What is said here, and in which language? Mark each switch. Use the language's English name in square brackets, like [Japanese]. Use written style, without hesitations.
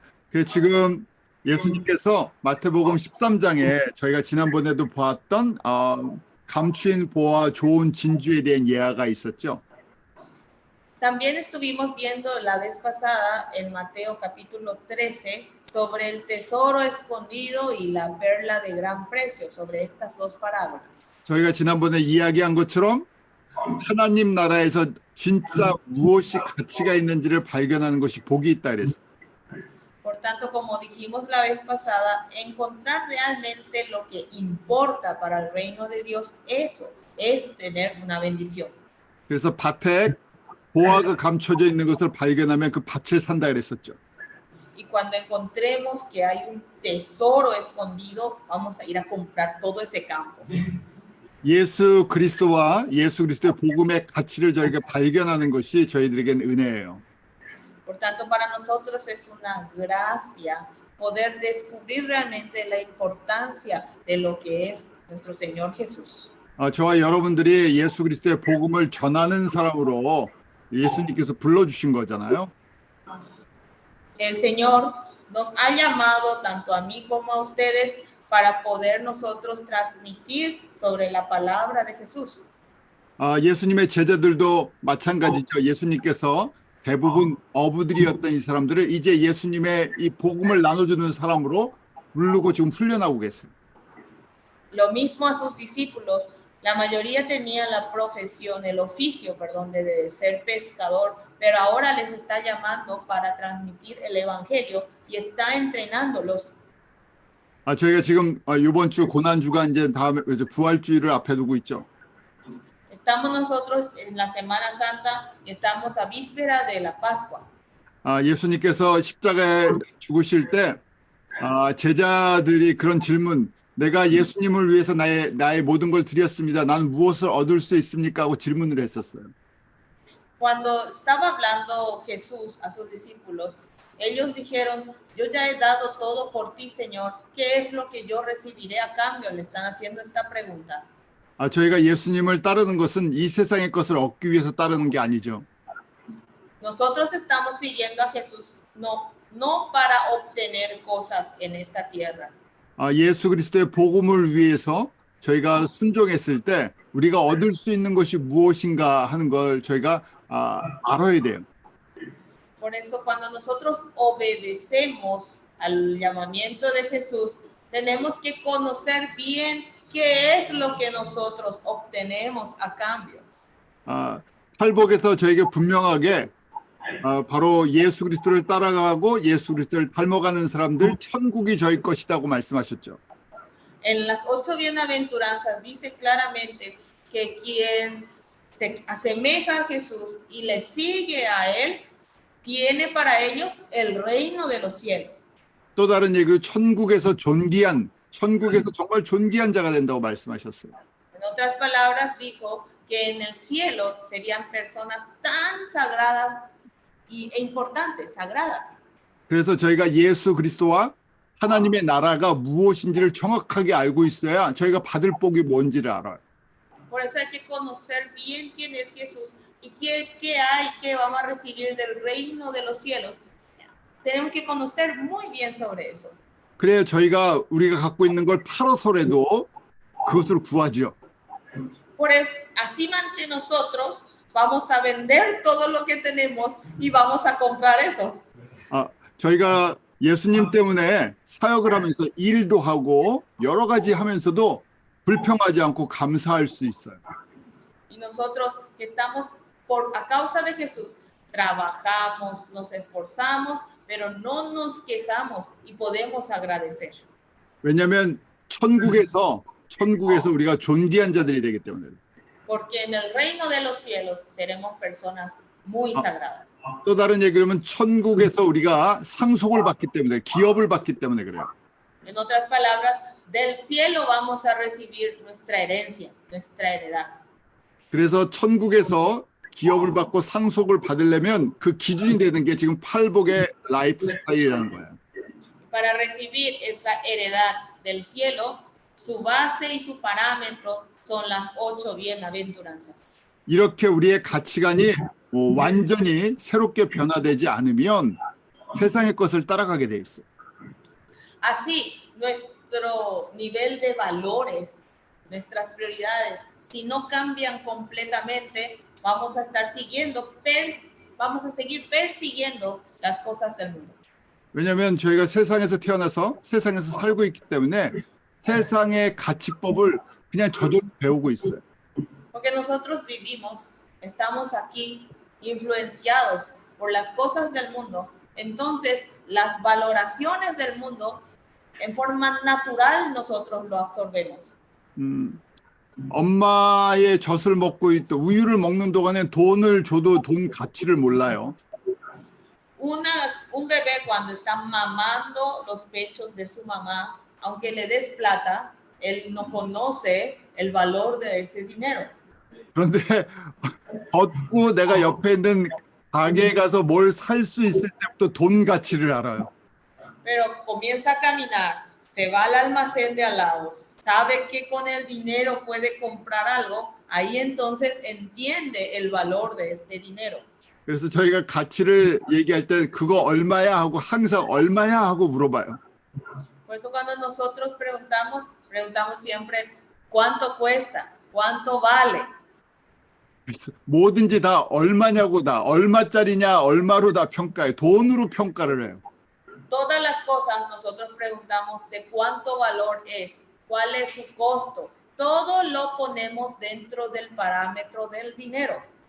[Korean] 그 지금 예수님께서 마태복음 13장에 저희가 지난번에도 보았던 감추인 보화 좋은 진주에 대한 예화가 있었죠. [Spanish] También estuvimos viendo la vez pasada en Mateo capítulo 13 sobre el tesoro escondido y la perla de gran precio, sobre estas dos parábolas. [Korean] 저희가 지난번에 이야기한 것처럼 하나님 나라에서 진짜 무엇이 가치가 있는지를 발견하는 것이 복이 있다 그랬어요. [Spanish] Por tanto, como dijimos la vez pasada, encontrar realmente lo que importa para el reino de Dios, eso es tener una bendición. [Korean] 그래서 밭에 보화가 감춰져 있는 것을 발견하면 그 밭을 산다 그랬었죠. [Spanish] Y cuando encontremos que hay un tesoro escondido, vamos a ir a comprar todo ese campo. [Korean] 예수 그리스도와 예수 그리스도의 복음의 가치를 저에게 발견하는 것이 저희들에겐 은혜예요. [Spanish] Por tanto, para nosotros es una gracia poder descubrir realmente la importancia de lo que es nuestro Señor Jesús. [Korean] 저와 여러분들이 예수 그리스도의 복음을 전하는 사람으로 예수님께서 불러주신 거잖아요. [Spanish] El Señor nos ha llamado tanto a mí como a ustedes para poder nosotros transmitir sobre la palabra de Jesús. [Korean] 예수님의 제자들도 마찬가지죠. 예수님께서 대부분 어부들이었던 이 사람들을 이제 예수님의 이 복음을 나눠주는 사람으로 부르고 지금 훈련하고 계세요. [Spanish] Lo mismo a sus discípulos. La mayoría tenía la profesión, el oficio, perdón, de ser pescador, pero ahora les está llamando para transmitir el evangelio y está entrenándolos. [Korean] 저희가 지금 이번 주 고난주가 이제 다음에 이제 부활주의를 앞에 두고 있죠. [Spanish] Estamos nosotros en la Semana Santa y estamos a víspera de la Pascua. [Korean] 예수님께서 십자가에 죽으실 때 제자들이 그런 질문, 내가 예수님을 위해서 나의 모든 걸 드렸습니다. 나는 무엇을 얻을 수 있습니까? 하고 질문을 했었어요. [Spanish] Cuando estaba hablando Jesús a sus discípulos, ellos dijeron, yo ya he dado todo por ti, Señor. ¿Qué es lo que yo recibiré a cambio? Le están haciendo esta pregunta. [Korean] 저희가 예수님을 따르는 것은 이 세상의 것을 얻기 위해서 따르는 게 아니죠. [Spanish] Nosotros estamos siguiendo a Jesús no para obtener cosas en esta tierra. [Korean] 예수 그리스도의 복음을 위해서 저희가 순종했을 때 우리가 얻을 수 있는 것이 무엇인가 하는 걸 저희가 알아야 돼요. [Spanish] Por eso cuando nosotros obedecemos al llamamiento de Jesús, tenemos que conocer bien qué es lo que nosotros obtenemos a cambio. [Korean] 팔복에서 저에게 분명하게 바로 예수 그리스도를 따라가고 예수 그리스도를 닮아가는 사람들 천국이 저희 것이라고 말씀하셨죠. [Spanish] En las 8 bienaventuranzas dice claramente que quien se asemeja a Jesús y le sigue a él, tiene para ellos el reino de los cielos. [Korean] 또 다른 얘기로 천국에서 정말 존귀한 자가 된다고 말씀하셨어요. [Spanish] En otras palabras dijo que en el cielo serían personas tan sagradas e importantes, sagradas. [Korean] 그래서 저희가 예수 그리스도와 하나님의 나라가 무엇인지를 정확하게 알고 있어야 저희가 받을 복이 뭔지를 알아요. [Spanish] Por eso hay que conocer bien quién es Jesús y qué hay que vamos a recibir del reino de los cielos. Tenemos que conocer muy bien sobre eso. [Korean] 그래야 우리가 갖고 있는 걸 팔아서라도 그것을 구하죠. [Spanish] Por eso, así ante nosotros vamos a vender todo lo que tenemos y vamos a comprar eso. [Korean] 저희가 예수님 때문에 사역을 하면서 일도 하고 여러 가지 하면서도 불평하지 않고 감사할 수 있어요. [Spanish] Y nosotros estamos a causa de Jesús, trabajamos, nos esforzamos, pero no nos quejamos y podemos agradecer. [Korean] 왜냐하면 천국에서 우리가 존귀한 자들이 되기 때문에. [Spanish] Porque en el reino de los cielos seremos personas muy sagradas. [Korean] 또 다른 얘기하면 천국에서 우리가 상속을 받기 때문에, 기업을 받기 때문에 그래요. [Spanish] En otras palabras, del cielo vamos a recibir nuestra herencia, nuestra heredad. [Korean] 그래서 천국에서 기업을 받고 상속을 받으려면 그 기준이 되는 게 지금 팔복의 라이프 스타일이라는 거예요. [Spanish] Para recibir esa heredad del cielo, su base y su parámetro son las 8 bienaventuranzas. [Korean] 이렇게 우리의 가치관이 완전히 새롭게 변화되지 않으면 세상의 것을 따라가게 돼 있어요. [Spanish] Así, nuestro nivel de valores, nuestras prioridades, si no cambian completamente, vamos a seguir persiguiendo las cosas del mundo. [Korean] 왜냐하면 저희가 세상에서 태어나서 세상에서 살고 있기 때문에 세상의 가치법을 그냥 저절로 배우고 있어요. [Spanish] Porque nosotros vivimos, estamos aquí influenciados por las cosas del mundo, entonces las valoraciones del mundo en forma natural nosotros lo absorbemos. [Korean] 엄마의 젖을 먹고 있던 우유를 먹는 동안에 돈을 줘도 돈 가치를 몰라요. [Spanish] un bebé cuando está mamando los pechos de su mamá, aunque le des plata, él no conoce el valor de ese dinero. [Korean] 그런데 걷고 내가 옆에 있는 가게에 가서 뭘 살 수 있을 때부터 돈 가치를 알아요. [Spanish] Pero comienza a caminar, se va al almacén de al lado, sabe que con el dinero puede comprar algo, ahí entonces entiende el valor de este dinero. [Korean] 그래서 저희가 가치를 얘기할 때 그거 얼마야 하고 항상 얼마야 하고 물어봐요. [Spanish] Por eso cuando nosotros preguntamos siempre cuánto cuesta, cuánto vale. [Korean] 뭐든지 다 얼마냐고 다 얼마짜리냐 얼마로 다 평가해. 돈으로 평가를 해요. [Spanish] Todas las cosas nosotros preguntamos de cuánto valor es, cuál es su costo. Todo lo ponemos dentro del parámetro del dinero.